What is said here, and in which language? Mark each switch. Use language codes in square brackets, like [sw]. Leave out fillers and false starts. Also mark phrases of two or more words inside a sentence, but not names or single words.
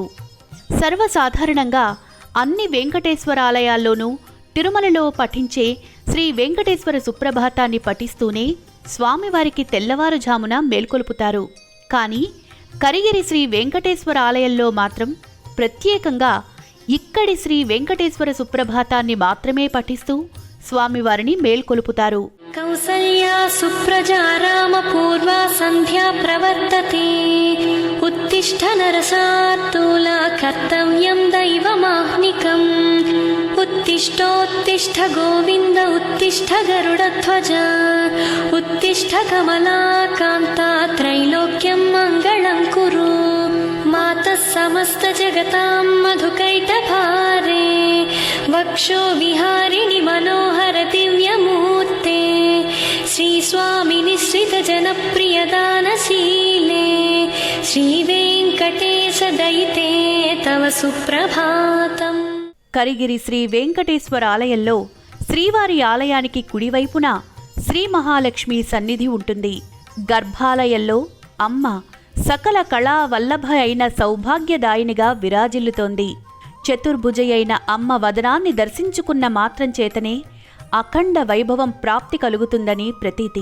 [te] సర్వసాధారణంగా అన్ని వెంకటేశ్వర ఆలయాల్లోనూ తిరుమలలో పఠించే శ్రీ వెంకటేశ్వర సుప్రభాతాన్ని పఠిస్తూనే స్వామివారికి తెల్లవారుజామున మేల్కొలుపుతారు. కానీ కరిగిరి శ్రీ వెంకటేశ్వర ఆలయంలో మాత్రం ప్రత్యేకంగా ఇక్కడి శ్రీ వెంకటేశ్వర సుప్రభాతాన్ని మాత్రమే పఠిస్తూ స్వామివారిని మేల్కొలుపుతారు. [sa] కౌసల్యా సుప్రజా రామ పూర్వా सन्ध्या प्रवर्तते उत्तिष्ठ नरसार्दूल कर्तव्यं दैवमाह्निकम् उत्तिष्ठोत्तिष्ठ गोविन्द उत्तिष्ठ गरुडध्वज उत्तिष्ठ कमलाकान्ता त्रैलोक्यं मङ्गलं कुरु मातः समस्तजगतां मधुकैटभारे वक्षो विहारिणि मनोहर दिव्यमूर्ते श्रीस्वामिनिश्रितजनप्रियदानशीले श्रीवेङ्कटेशदयिते तव सुप्रभातम्. [te] కరిగిరి శ్రీ వెంకటేశ్వర ఆలయంలో శ్రీవారి ఆలయానికి కుడివైపున శ్రీ మహాలక్ష్మి సన్నిధి ఉంటుంది. గర్భాలయంలో అమ్మ సకల కళా వల్లభ అయిన సౌభాగ్యదాయినిగా విరాజిల్లుతోంది. చతుర్భుజయైన అమ్మ వదనాన్ని దర్శించుకున్న మాత్రం చేతనే అఖండ వైభవం ప్రాప్తి కలుగుతుందని ప్రతీతి.